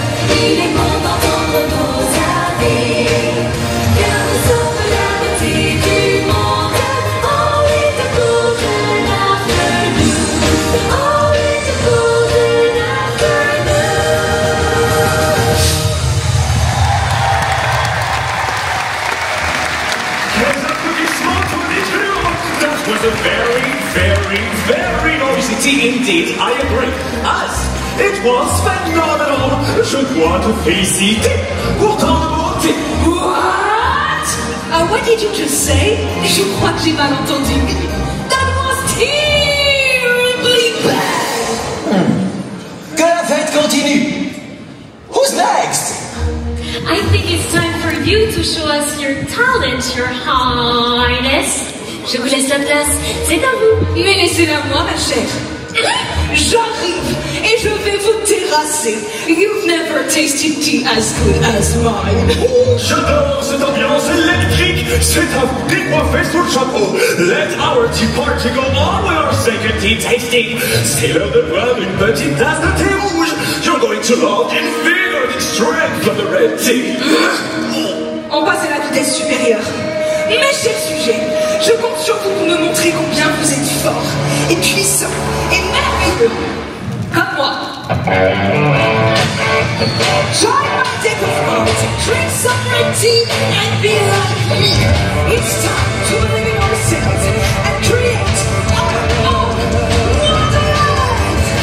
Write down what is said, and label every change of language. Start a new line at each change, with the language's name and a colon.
French: Il est bon d'entendre nos avis, car nous sommes la beauté du monde.
English: Oh, in the golden afternoon, oh, in the golden afternoon.
French: Les applaudissements pour les jurors.
English: That was a very, very, very noisy team indeed, I agree. As it was phenomenal.
French: Je dois te féliciter pour ton beauté.
English: What? What did you just say?
French: Je crois que j'ai mal entendu.
English: That was terribly bad.
French: Que la fête continue.
English: Who's next? I think it's time for you to show us your talent, your highness.
French: Je vous laisse la place, c'est à vous. Mais laissez-la moi, ma chère. J'arrive et je vais vous terrasser.
English: You've never tasted tea as good as mine.
French: J'adore cette ambiance électrique. C'est à vous décoiffer sous le chapeau.
English: Let our tea party go on with our second tea tasting.
French: C'est l'heure de boire une petite tasse de thé rouge.
English: You're going to love the invigorating strength of the red tea.
French: On passe à la vitesse supérieure. Mes chers sujets, je compte sur vous pour me montrer combien vous êtes forts et puissants et merveilleux. Comme moi.
English: Join my deck of cards, drink some red tea and be like me. It's time to believe in ourselves and create our own wonderland.